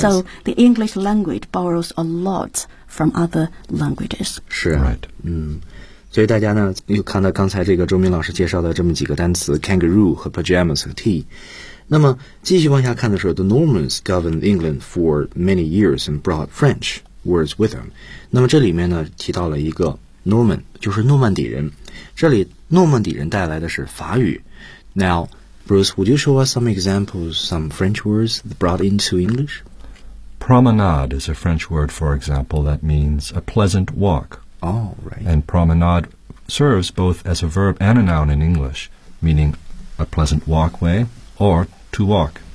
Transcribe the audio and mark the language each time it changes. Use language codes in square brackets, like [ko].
[en] So the English language borrows a lot from other languages. [zh] 是 [en] right. [zh] 所以大家呢又看到刚才这个周明老师介绍的这么几个单词 kangaroo 和 pajamas 和 tea。那么继续往下看的时候 [en] the Normans governed England for many years and brought French words with them。 [zh] 那么这里面呢提到了一个 Norman， 就是诺曼底人，这里诺曼底人带来的是法语。 [en] Now Bruce, would you show us some examples, some French words brought into English? Promenade is a French word, for example, that means a pleasant walk Oh, right. And promenade serves both as a verb and a noun in English, meaning a pleasant walkway or to walk.